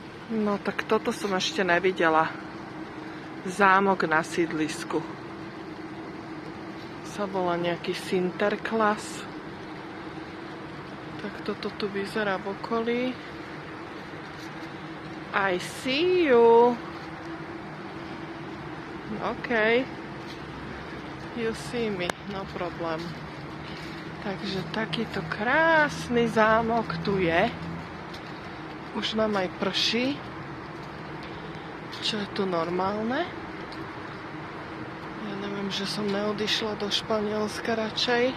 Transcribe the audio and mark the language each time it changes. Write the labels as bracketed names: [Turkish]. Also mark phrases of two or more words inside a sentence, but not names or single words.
[Slovak] No tak toto som ešte nevidela. Zámok na sídlisku. Sa volá nejaký Sinterklaas. Tak toto tu vyzerá v okolí. [English] I see you. OK. You see me, no problem. [Slovak] Takže takýto krásny zámok tu je. Už nám aj prší. Čo je tu normálne? Ja neviem, že som neodišla do Španielska radšej.